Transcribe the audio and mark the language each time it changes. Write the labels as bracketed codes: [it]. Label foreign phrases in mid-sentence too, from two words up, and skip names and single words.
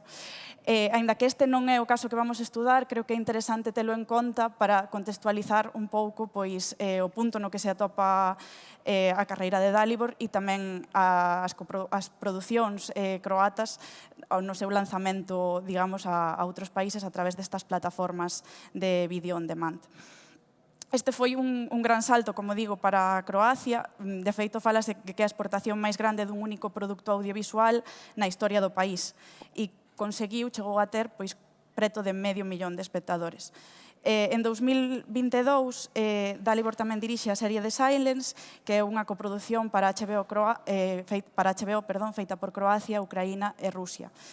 [gl] Aínda que este non é o caso que vamos a estudar, creo que é interesante telo en conta para contextualizar un pouco pois, o punto no que se atopa a carreira de Dalibor e tamén as producións croatas no seu lanzamento, digamos, a outros países a través destas plataformas de [en] vídeo on demand. [gl] Este foi un gran salto, como digo, para Croacia. De feito, falase que é a exportación máis grande dun único produto audiovisual na historia do país. E conseguiu, chegou a ter, pois, preto de 500.000 de espectadores. En 2022, Dalibor tamén dirixe a serie The Silence, que é unha coproducción para HBO, feita por Croacia, Ucraína e Rusia.